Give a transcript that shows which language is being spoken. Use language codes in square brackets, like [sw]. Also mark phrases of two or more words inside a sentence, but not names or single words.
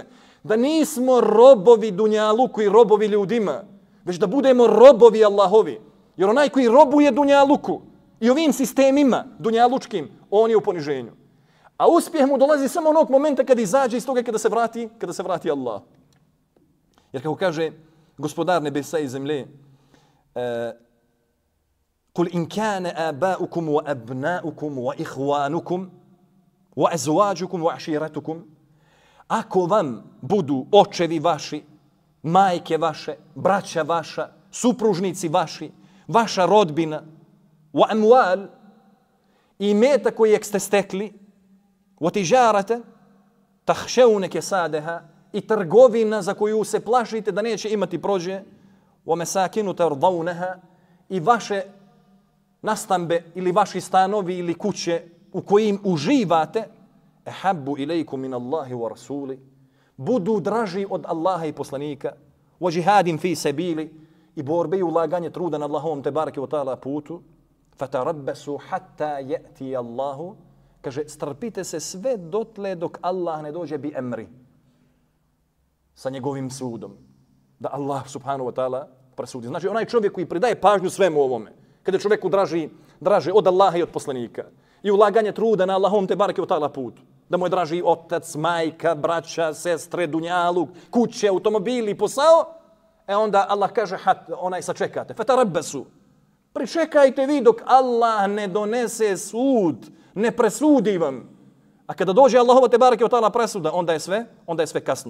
[bs] Da nismo robovi dunjaluku i robovi ljudima, već da budemo robovi Allahovi. Jer onaj koji robuje dunjaluku i ovim sistemima dunjalučkim, on je u poniženju. A uspjeh mu dolazi samo onog momenta kada izađe iz toga kada se vrati Allah. Jer kako kaže gospodar nebesa i zemlje, [ar] قل إن كان آباؤكم وأبناؤكم وإخوانكم وأزواجكم وعشيرتكم [bs] ako vam budu očevi vaši, majke vaše, braća vaša, supružnici vaši, vaša rodbina, وأموال i imetak kojeg ste stekli, [ar] وتجارة تخشون كسادها [bs] i trgovina za koju se plašite da neće imati prođe, [ar] ومساكن ترضونها [bs] i vaše nastambe ili vaši stanovi ili kuće u kojim uživate, [ar] أحب إليكم من الله ورسوله, [bs] budu draži od Allaha i poslanika, [ar] وجهاد في سبيل, [bs] i borbe i ulaganje truda na Allahovom [ar] تبارك وتعالى [bs] putu, [ar] فتربصوا حتى يأتي الله, [bs] kaže strpite se sve dotle dok Allah ne dođe [ar] بأمره, [bs] sa njegovim sudom, da Allah [ar] سبحانه وتعالى [bs] presudi. Znači onaj čovjek koji pridaje pažnju svemu ovome, kada je čovjeku draži od Allaha i od poslanika i ulaganje truda na Allahom [ar] تبارك وتعالى [bs] putu, da mu je draži otac, majka, braća, sestre, dunjaluk, kuće, automobili, posao, onda Allah kaže, onaj sačekate, fatarabbasu, pričekajte vi dok Allah ne donese sud, ne presudi vam, A kada dođe Allahova [ar] تبارك وتعالى [bs] presuda, onda je sve kasno.